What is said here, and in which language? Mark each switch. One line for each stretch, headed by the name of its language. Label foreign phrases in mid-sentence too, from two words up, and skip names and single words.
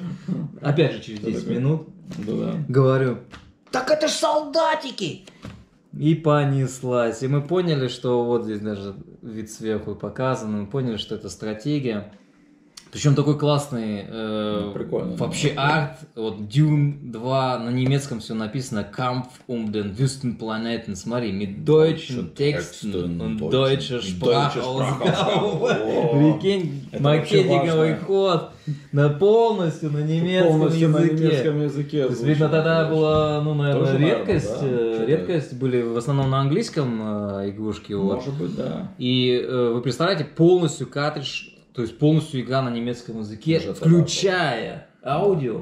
Russian: Опять же через 10 минут говорю, так это ж солдатики! И понеслась. И мы поняли, что вот здесь даже вид сверху показан, мы поняли, что это стратегия. Причем такой классный вообще арт. Вот Dune 2 на немецком все написано Kampf um den Wüstenplaneten.
German: Смотри, mit deutschen Texten und deutscher Sprachausgabe.
Russian: Прикинь, макетниковый ход полностью на немецком языке. То есть, видно, тогда была, ну, наверное, редкость. Редкость были в основном на английском игрушки. Может быть, да. И вы представляете, полностью картридж. То есть полностью игра на немецком языке, включая аудио.